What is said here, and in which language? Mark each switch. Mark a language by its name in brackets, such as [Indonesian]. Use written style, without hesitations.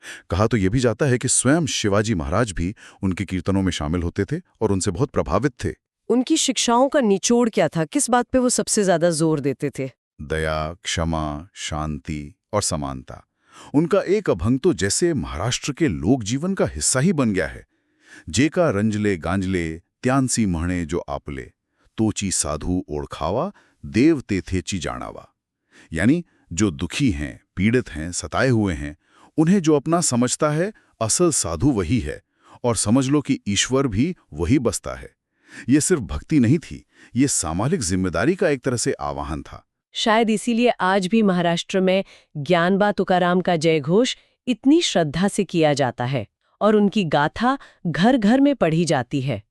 [Hindi] कहा तो यह भी जाता है कि स्वयं शिवाजी महाराज भी उनके कीर्तनों में शामिल होते थे और उनसे बहुत प्रभावित थे। उनकी शिक्षाओं का निचोड़ क्या था? किस बात पे वो सबसे ज्यादा जोर देते थे? दया, क्षमा, शांति और समानता। उनका एक अभंग तो जैसे महाराष्ट्र के लोक जीवन का हिस्सा ही बन गया है। [Marathi] जेका रंजले गांजले त्यांसी महणे जो आपले, तोची साधु ओळखावा, देव तेथेची जाणावा। [Hindi] यानी जो दुखी हैं, पीड़ित हैं, सताए हुए हैं, उन्हें जो अपना समझता है, असल साधु वही है, और समझ लो कि ईश्वर भी वही बसता है। ये सिर्फ भक्ति नहीं थी, ये सामाजिक जिम्मेदारी का एक तरह से आह्वान था। शायद इसीलिए आज भी महाराष्ट्र में ज्ञानबा तुकाराम का जयघोष इतनी श्रद्धा से किया जाता है और उनकी गाथा घर घर में पढ़ी जाती है।